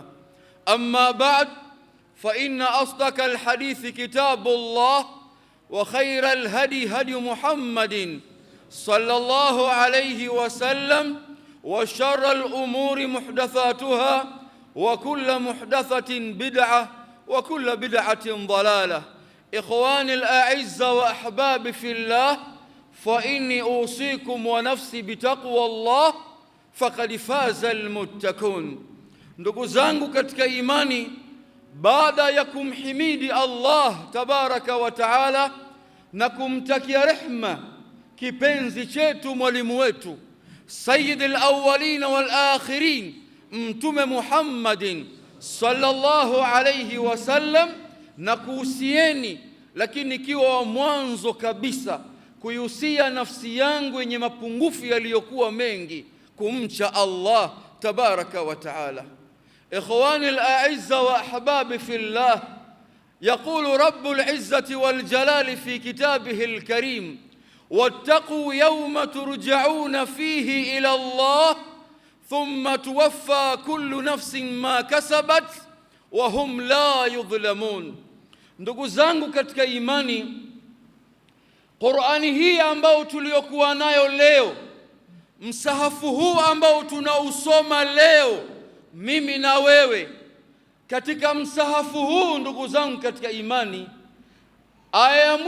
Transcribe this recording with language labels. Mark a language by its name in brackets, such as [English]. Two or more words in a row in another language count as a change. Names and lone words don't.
[Arabic] أما بعد، فإن أصدق الحديث كتاب الله، وخير الهدي هدي محمد صلى الله عليه وسلم، وشر الأمور محدثاتها، وكل محدثة بدعة، وكل بدعة ضلالة. إخواني الأعزة وأحبابي في الله، فإني أوصيكم ونفسي بتقوى الله فقد فاز المتقون. [Swahili] Ndugu zangu katika imani, baada ya kumhimidi Allah [Arabic] تبارك وتعالى [Swahili] na kumtakia rehma kipenzi chetu, mwalimu wetu, [Arabic] سيد الأولين والآخرين, [Swahili] mtume Muhammadin [Arabic] صلى الله عليه وسلم, [Swahili] na kuhusieni, lakini ikiwa mwanzo kabisa kuihusia nafsi yangu yenye mapungufu yaliyokuwa mengi, kumcha Allah [Arabic] تبارك وتعالى. إخواني الأعزة وأحبابي في الله يقول رب العزة والجلال في كتابه الكريم واتقوا يوما ترجعون فيه إلى الله ثم توفى كل نفس ما كسبت وهم لا يظلمون. [Swahili] Ndugu zangu katika imani, Qur'ani hii ambao tuliokuwa nayo leo, msahafu huu ambao tunausoma leo mimi na wewe, katika msahafu huu ndugu zangu katika imani, aya